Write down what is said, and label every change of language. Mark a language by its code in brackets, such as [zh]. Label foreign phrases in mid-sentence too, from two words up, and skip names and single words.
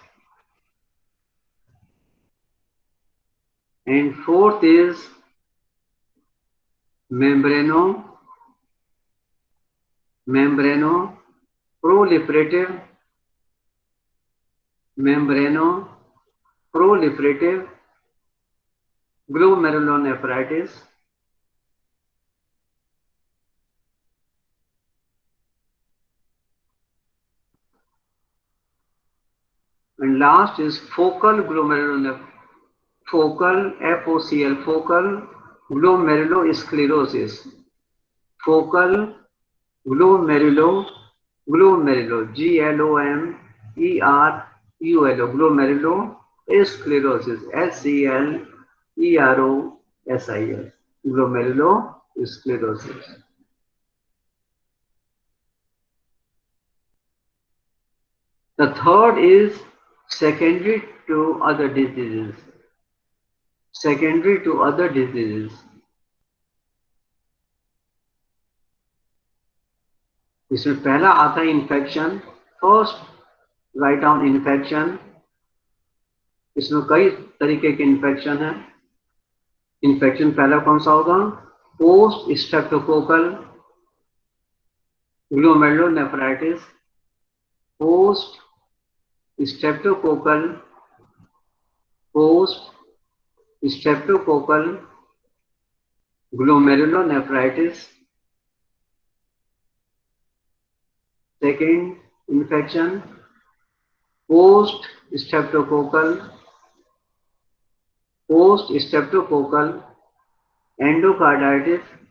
[en] And fourth is membranoproliferative glomerulonephritis. And last is focal glomerulosclerosis. Focal glomerulo, glomerulosclerosis, SCLEROSIS, glomerulosclerosis. The third is secondary to other diseases. Secondary to other diseases. [hi] इसमें पहला आता है इन्फेक्शन. [en] first write down infection. [hi] इसमें कई तरीके के इन्फेक्शन है. इन्फेक्शन पहला कौन सा होगा? [en] post streptococcal glomerulonephritis. post streptococcal glomerulonephritis. Second infection, post streptococcal endocarditis.